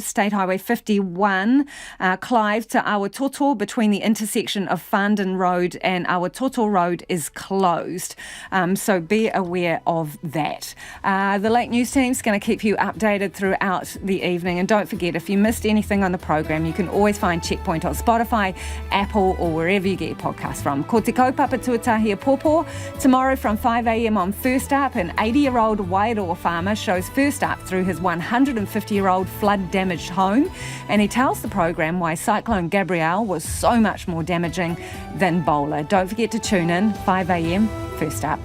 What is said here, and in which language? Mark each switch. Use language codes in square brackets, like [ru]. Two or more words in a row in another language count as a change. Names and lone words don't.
[en] State Highway 51, Clive to Aotearoa between the intersection of Farndon Road and Aotearoa Road is closed. So be aware of that. The Lake News team's going to keep you updated throughout the evening. And don't forget, if you missed anything on the program, you can always find Checkpoint on Spotify, Apple, or wherever you get your podcast from. [mi] Ko te kaupapa tuatahi a pōpō. [en] Tomorrow from 5 a.m. on First Up, an 80-year-old Wairoa farmer shows First Up through his 150-year-old flood-damaged home, and he tells the program why Cyclone Gabrielle was so much more damaging than Bowler. Don't forget to tune in, 5 a.m, First Up.